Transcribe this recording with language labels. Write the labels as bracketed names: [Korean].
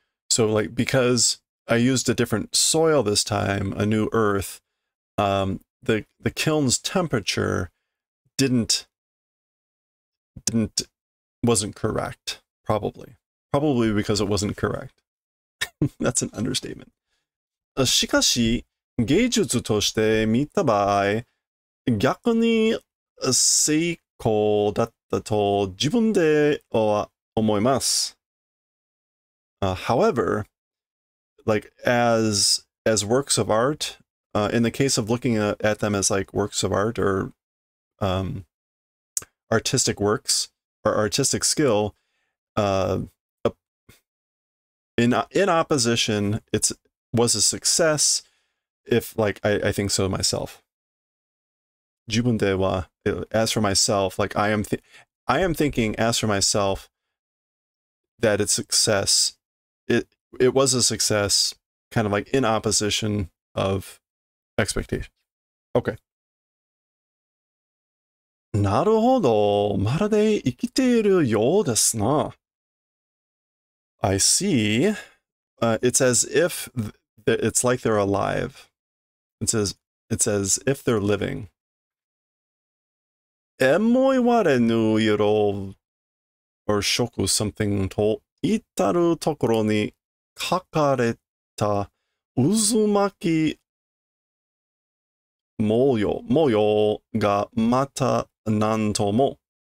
[English] So like, because I used a different soil this time, a new earth, the kiln's temperature wasn't correct, probably because it wasn't correct. That's an understatement. [Japanese] しかし芸術として見た場合、逆に成功だったと自分では思います。 [English] However, like as works of art, in the case of looking at them as like works of art or artistic works or artistic skill, in opposition, was a success. If like I think so myself. [Japanese] 自分では [English] as for myself, like I am thinking as for myself that it's success. It was a success, kind of like in opposition of expectations. Okay. [Japanese] なるほど。まるで生きているようですな。 [English] I see. It's as if it's like they're alive. It's as if they're living. [Japanese] えも言われぬ色 [English] or [Japanese] 色 [English] something [Japanese] と至るところに書かれた渦巻き模様がまた何とも。